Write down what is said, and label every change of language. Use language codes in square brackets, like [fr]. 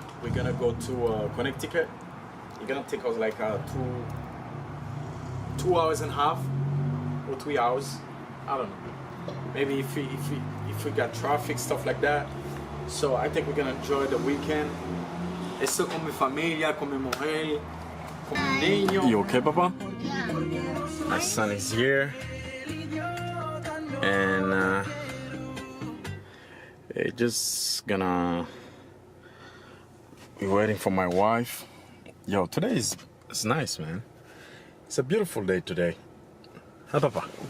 [en] We're gonna go to Connecticut. It's gonna take us like 2 hours and a half or 3 hours. I don't know. Maybe if we got traffic, stuff like that. So I think we're gonna enjoy the weekend. [es] Estoy con mi familia, con mi mujer, con mi niño. [en] You okay, Papa? Yeah. My son is here, and just gonna be waiting for my wife. Yo, today it's nice, man. It's a beautiful day today. Huh, Papa?